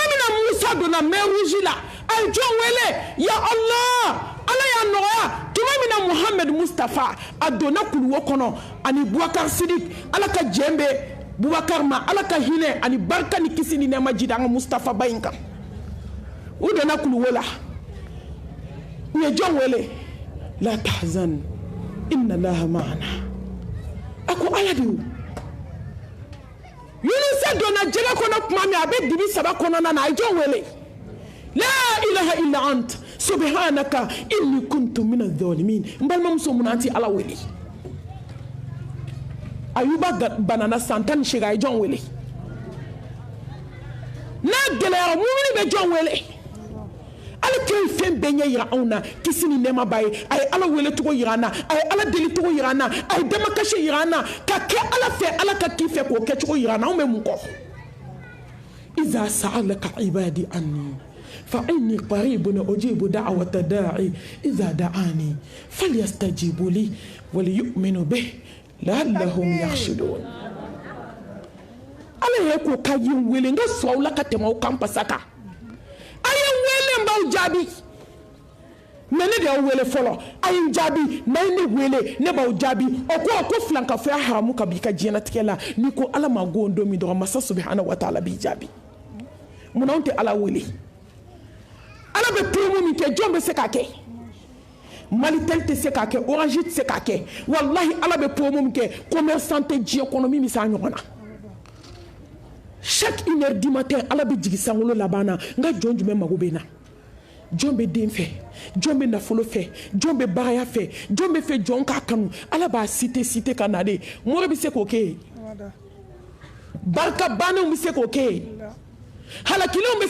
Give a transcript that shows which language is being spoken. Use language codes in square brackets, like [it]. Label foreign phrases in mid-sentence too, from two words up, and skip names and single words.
[bm] min na Musa donna [fr] mer rouge [bm] la a ye jɔn wele [ar] يا الله [bm] ala y'a nɔgɔya tuma min na Muhammed Mustafa a donna kuluwo kɔnɔ ani Bubakar Sidik ala ka jɛn bɛ Bubakar ma ala ka hinɛ ani barika ni kisi ni nɛɛma jida an ka Mustafa ba in kan u donna kuluwo la u ye jɔn wele [ar] لا تحزن إن الله معنا [bm] ako ala de Yunusa donna jɛgɛ kɔnɔ tuma min a bɛ dibi saba kɔnɔna na a ye jɔn wele [ar] لا إله إلا أنت سبحانك إني كنت من الظالمين [bm] n balimamuso mun an ti ala wele Ayuba banana san 18 a ye jɔn wele n'a gɛlɛyara mumini bɛ jɔn wele ala kɛ fɛn bɛɛ ɲɛ yira anw na kisi ni nɛɛma b'a ye a ye ala wele cogo yira an na a ye ala deli cogo yira an na a ye damakasi yira an na ka kɛ ala fɛ ala ka k'i fɛ k'o kɛ cogo yira an na anw bɛ mun kɔ [ar] إذا سألك عبادي عني فإني قريب أجيب دعوة الداع إذا دعان فليستجيبوا لي وليؤمنوا به لعلهم يرشدون [bm] ala ye ko ka yin wele nga sɔn la ka tɛmɛ o kan pasaka a ye wele n b'aw jaabi mɛ ne de y'aw wele fɔlɔ a ye n jaabi n'a ye ne wele ne b'aw jaabi o ko filankafoya haramu ka b'i ka diɲɛnatigɛ la n'i ko ala ma go don min dɔrɔn masa [ar] سبحانه وتعالى [bm] b'i jaabi munna anw tɛ ala wele ala bɛ promo min kɛ jɔn bɛ se k'a kɛ Malitel tɛ se k'a kɛ Orange tɛ se k'a kɛ wallahi ala bɛ promo min kɛ commerçant tɛ diɲɛ kɔnɔ min bɛ se a ɲɔgɔn na [fr] chaque 1h du matin [bm] ala bɛ jigi sankolo laban na n ka jɔn jumɛn mago bɛ n na jɔn bɛ den fɛ jɔn bɛ nafolo fɛ jɔn bɛ bagaya fɛ jɔn bɛ fɛ jɔn k'a kanu ala b'a cité ka na de mori bɛ se k'o kɛ barika bannenw bɛ se k'o kɛ halakilenw bɛ